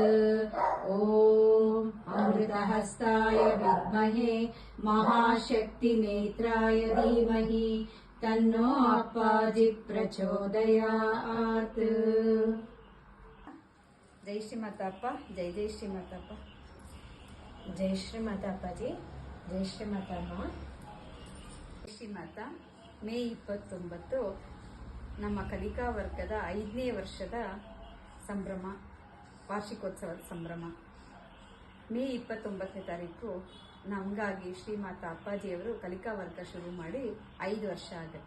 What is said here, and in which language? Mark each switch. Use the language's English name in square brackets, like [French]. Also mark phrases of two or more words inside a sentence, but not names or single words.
[Sanskrit] ॐ अमृतहस्ताय विद्महे महाशक्तिनेत्राय धीमहि तन्नो अप्पाजि प्रचोदयात्। जय श्रीमातप्प। जय जय श्रीमातप्प। [Kannada] जय ಶ್ರೀಮಾತ ಅಪ್ಪಾಜಿ. ಜೈ ಶ್ರೀಮಾತಮ್ಮ. ಶ್ರೀಮಾತ ಮೇ 29 ನಮ್ಮ ಕಲಿಕಾ ವರ್ಗದ 5ನೇ ವರ್ಷದ ಸಂಭ್ರಮ, ವಾರ್ಷಿಕೋತ್ಸವದ ಸಂಭ್ರಮ. ಮೇ 29ನೇ ತಾರೀಕು ನಮಗಾಗಿ ಶ್ರೀಮಾತ ಅಪ್ಪಾಜಿಯವರು ಕಲಿಕಾ ವರ್ಗ ಶುರು ಮಾಡಿ 5 ವರ್ಷ ಆಗುತ್ತೆ.